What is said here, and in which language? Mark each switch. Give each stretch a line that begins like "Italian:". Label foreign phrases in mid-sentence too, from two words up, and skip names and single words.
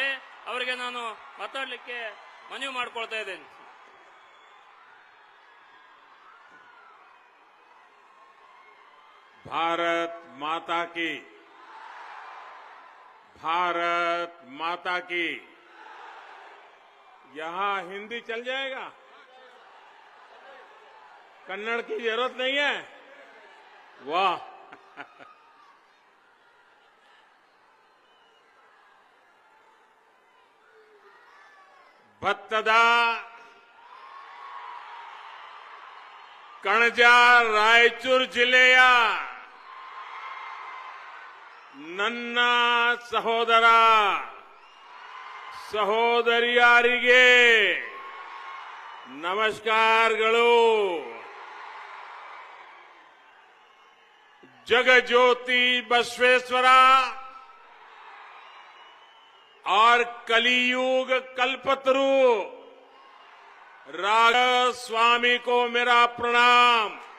Kannada: ಅವರಿಗೆ ನಾನು ಮಾತಾಡಲಿಕ್ಕೆ ಮನವಿ ಮಾಡಿಕೊಳ್ತಾ ಇದ್ದೇನೆ.
Hindi: भारत माता की, भारत माता की। यहां हिंदी चल जाएगा, कन्नड़ की जरूरत नहीं है।
Kannada: वाह ಭತ್ತದ ಕಣಜ ರಾಯಚೂರು ಜಿಲ್ಲೆಯ ನನ್ನ ಸಹೋದರ ಸಹೋದರಿಯರಿಗೆ ನಮಸ್ಕಾರಗಳು.
Hindi: जगज्योति बसवेश्वर और कलियुग कल्पतरु राघव स्वामी को मेरा प्रणाम।